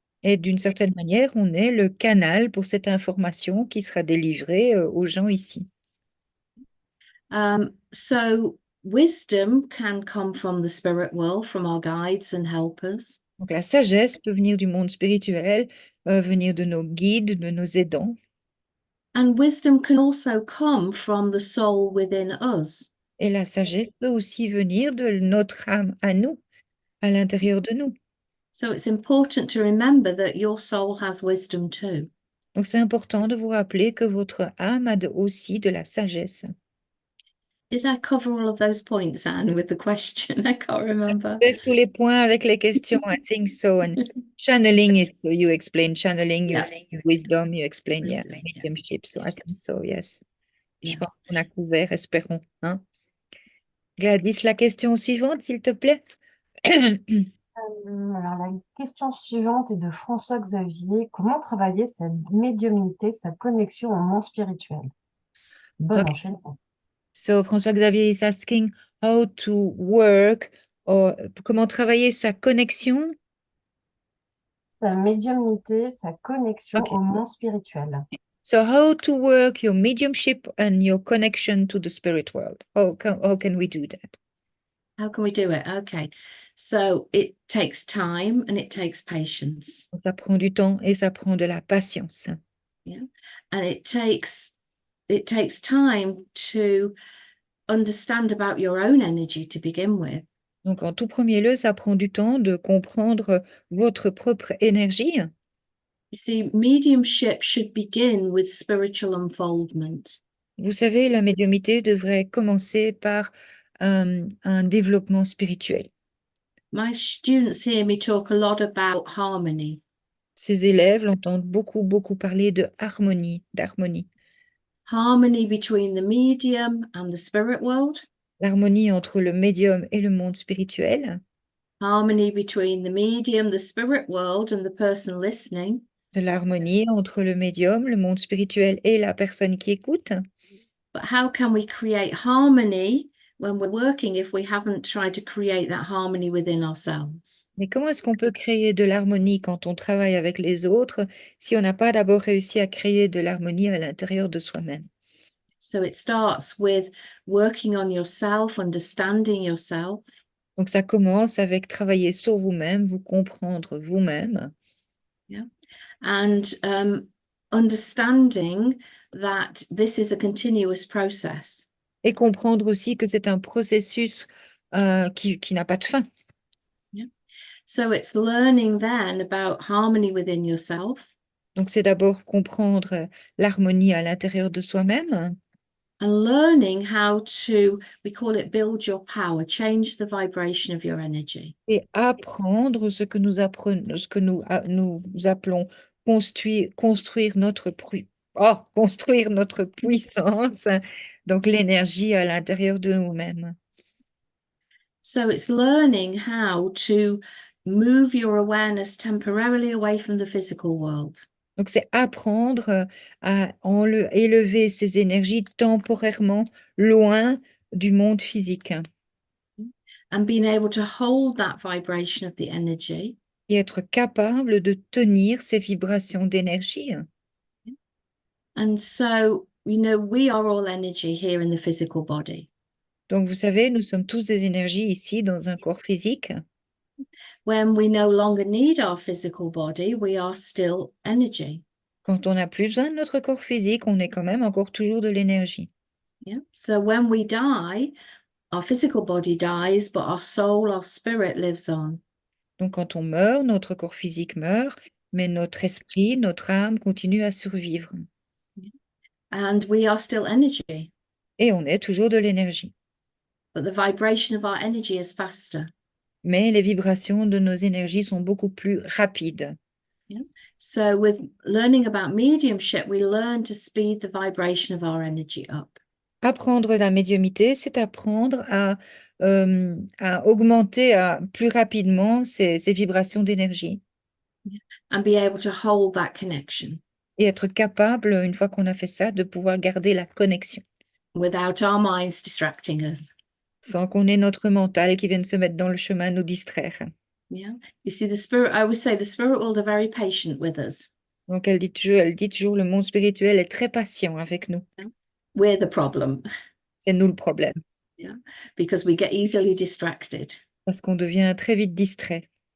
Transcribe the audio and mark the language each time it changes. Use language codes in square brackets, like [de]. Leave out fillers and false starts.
[fr] Et d'une certaine manière, on est le canal pour cette information qui sera délivrée aux gens ici. [en] So wisdom can come from the spirit world, from our guides and helpers. [fr] Donc la sagesse peut venir du monde spirituel, venir de nos guides, de nos aidants. [en] And wisdom can also come from the soul within us. [fr] Et la sagesse peut aussi venir de notre âme à nous, à l'intérieur de nous. [en] So it's important to remember that your soul has wisdom too. [fr] Donc c'est important de vous rappeler que votre âme a aussi de la sagesse. [en] Did I cover all of those points, Anne, with the question? I can't remember. [fr] Faire tous les points avec les questions, [en] I think so. And Channeling is, you explain channeling, you Yeah. explain wisdom, you explain, yeah, Yeah. mediumship. So I think so, yes. Je Yeah. [fr] pense qu'on a couvert, espérons, hein. Gladys, la question suivante, s'il te plaît. Alors, la question suivante est de François Xavier. Comment travailler sa médiumnité, sa connexion au monde spirituel? Bon [en] Okay. [fr] enchaînement. [en] So François Xavier is asking how to work or [fr] comment travailler sa connexion. Sa médiumnité, sa connexion [en] Okay. [fr] au monde spirituel. [en] So how to work your mediumship and your connection to the spirit world. How can we do that? How can we do it? Okay. So it takes time and it takes patience. [fr] Ça prend du temps et ça prend de la patience. [en] Yeah. And it takes time to understand about your own energy to begin with. [fr] Donc en tout premier lieu, ça prend du temps de comprendre votre propre énergie. [en] You see, mediumship should begin with spiritual unfoldment. [fr] Vous savez, la médiumnité devrait commencer par un développement spirituel. [en] My students hear me talk a lot about harmony. [fr] Ces élèves l'entendent beaucoup parler de harmonie, d'harmonie. [en] Harmony between the medium and the spirit world. [fr] L'harmonie entre le médium et le monde spirituel. [en] Harmony between the medium, the spirit world, and the person listening. [fr] De l'harmonie entre le médium, le monde spirituel et la personne qui écoute. [en] But how can we create harmony when we're working if we haven't tried to create that harmony within ourselves? [fr] Mais comment est-ce qu'on peut créer de l'harmonie quand on travaille avec les autres si on n'a pas d'abord réussi à créer de l'harmonie à l'intérieur de soi-même? [en] So it starts with working on yourself, understanding yourself. [fr] Donc ça commence avec travailler sur vous-même, vous comprendre vous-même. [en] Yeah. And understanding that this is a continuous process. [fr] Et comprendre aussi que c'est un processus qui n'a pas de fin. [en] So it's learning then about harmony within yourself. [fr] Donc c'est d'abord comprendre l'harmonie à l'intérieur de soi-même. [en] And learning how to, we call it build your power, change the vibration of your energy. [fr] Et apprendre ce que nous apprenons, ce que nous appelons construire notre construire notre puissance, donc l'énergie à l'intérieur de nous-mêmes. [en] So it's learning how to move your awareness temporarily away from the physical world. [fr] Donc c'est apprendre à élever ces énergies temporairement loin du monde physique [en] And being able to hold that vibration of the energy. [fr] et être capable de tenir ces vibrations d'énergie. [en] And so, we are all energy here in the physical body. [fr] Donc vous savez, nous sommes tous des énergies ici dans un corps physique. [en] When we no longer need our physical body, we are still energy. [fr] Quand on n'a plus besoin de notre corps physique, on est quand même encore toujours de l'énergie. [en] Yeah. So when we die, our physical body dies, but our soul, our spirit lives on. [fr] Donc quand on meurt, notre corps physique meurt, mais notre esprit, notre âme continue à survivre. [en] And we are still energy. [fr] Et on est toujours de l'énergie. [en] But the vibration of our energy is faster. [fr] Mais les vibrations de nos énergies sont beaucoup plus rapides. [en] Yeah. So with learning about mediumship, we learn to speed the vibration of our energy up. [fr] Apprendre la médiumnité, c'est apprendre à augmenter plus rapidement ces vibrations d'énergie [en] And be able to hold that connection [fr] et être capable, une fois qu'on a fait ça, de pouvoir garder la connexion [en] without our minds distracting us. [fr] sans qu'on ait notre mental qui vienne se mettre dans le chemin, nous distraire. [en] Yeah. You see, I always say the spirit world are very patient with us. [fr] Donc elle dit toujours, le monde spirituel est très patient avec nous. [en] We're the problem. [fr] C'est nous le problème. [en] Yeah. Because we get easily distracted. [fr] Parce qu'on devient très vite distrait.